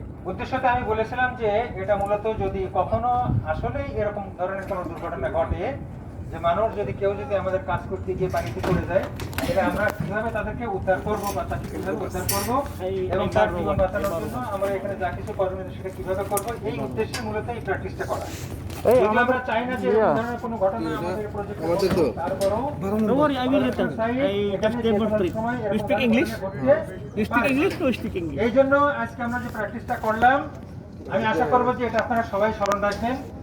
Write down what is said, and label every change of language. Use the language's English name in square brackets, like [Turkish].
[Bangla] উদ্দেশ্যটা আমি বলেছিলাম যে এটা মূলত যদি কখনো আসলেই এরকম ধরনের কোনো দুর্ঘটনা ঘটে যে মানুষ যদি কেউ যদি আমাদের কাজ করতে গিয়ে পানিতে পড়ে যায়, এটা আমরা কিভাবে তাদেরকে উদ্ধার করবো বা তাকে কিভাবে উদ্ধার করবো এবং তার জীবন বাঁচানোর জন্য আমরা এখানে যা কিছু করণীয় সেটা কিভাবে করবো, এই উদ্দেশ্যে মূলত এই প্র্যাকটিসটা করা। যদি আমরা চাই না যে এরকম ধরনের কোনো ঘটনা আমাদের প্রজেক্টে, তারপরেও [English] Don't worry, I will return. I just demonstrate. You speak English? You speak English to speak English? [Bangla] এই জন্য আজকে আমরা যে প্র্যাকটিসটা করলাম, আমি আশা করব যে এটা আপনারা সবাই স্মরণ রাখবেন।